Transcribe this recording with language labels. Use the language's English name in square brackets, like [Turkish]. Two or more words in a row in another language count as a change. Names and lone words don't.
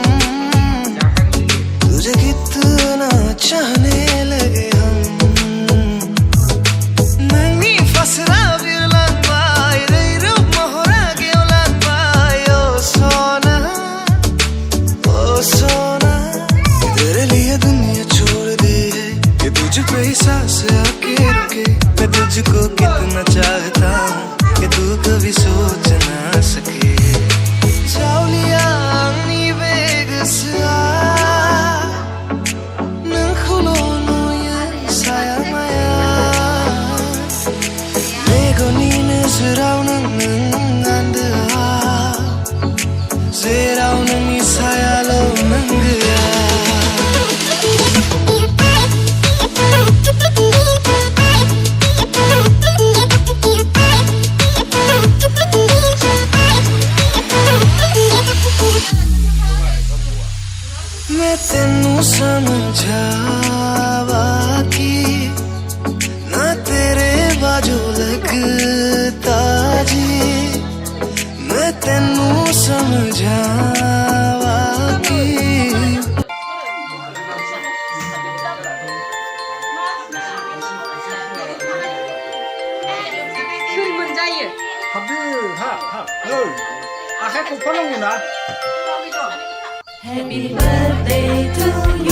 [Hindi] तुझे कितना चाहने लगे हम [Bodo] नंगी फसरा बिरलान बाय रे रूप मोहरा गेवलान बाय ओ सोना [Hindi] तेरे लिए दुनिया छोड़ दी है कि तुझ पे ही सांस आके रुके मैं तुझको कितना चाहता हूँ कि तू कभी सोच ना सके [Bodo] जाऊलिया आंगनी बेगसा नखुलो नोया साया माया मेगोनिनो जेरावनो नोंगान्दोआ जेराव नोंनि सायाल' नांगोआ [Punjabi] मैं तेनू समझावा कि ना तेरे बाजू लगता जी मैं तेनू समझावा कि [English] Happy birthday to you.